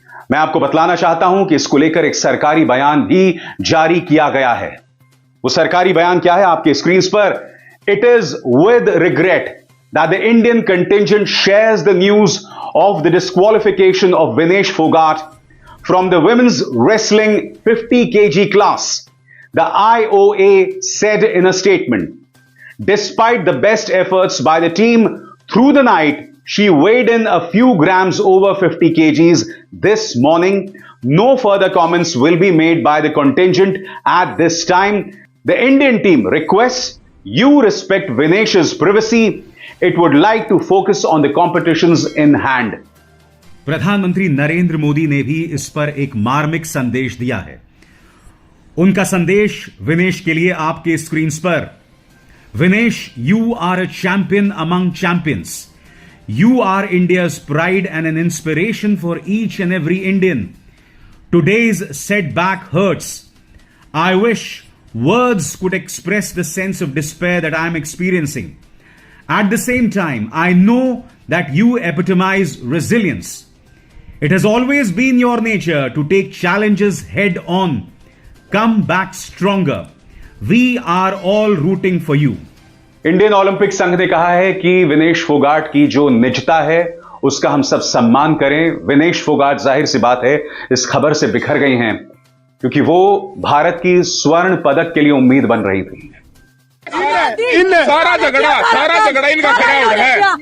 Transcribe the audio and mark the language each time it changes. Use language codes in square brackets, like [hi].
[hi] मैं आपको बतलाना चाहता हूं कि इसको लेकर एक सरकारी बयान भी जारी किया गया है। वो सरकारी बयान क्या है आपके स्क्रीन पर। [en] It is with regret that the Indian contingent shares the news of the disqualification of Vinesh Phogat from the women's wrestling 50 kg class. The IOA said in a statement, despite the best efforts by the team through the night, she weighed in a few grams over 50 kgs this morning. No further comments will be made by the contingent at this time. The Indian team requests you respect Vinesh's privacy. It would like to focus on the competitions in hand. [hi] प्रधानमंत्री नरेंद्र मोदी ने भी इस पर एक मार्मिक संदेश दिया है। उनका संदेश विनेश के लिए आपके स्क्रीन पर। [en] Vinesh, you are a champion among champions. You are India's pride and an inspiration for each and every Indian. Today's setback hurts. I wish words could express the sense of despair that I am experiencing. At the same time, I know that you epitomize resilience. It has always been your nature to take challenges head on. Come back stronger. We are all rooting for you. [hi] Indian Olympic संघ ने कहा है कि विनेश फोगाट की जो निजता है उसका हम सब सम्मान करें। विनेश फोगाट जाहिर सी बात है इस खबर से बिखर गई हैं क्योंकि वो भारत की स्वर्ण पदक के लिए उम्मीद बन रही थी। सारा झगड़ा इनका खड़ा हो रहा है।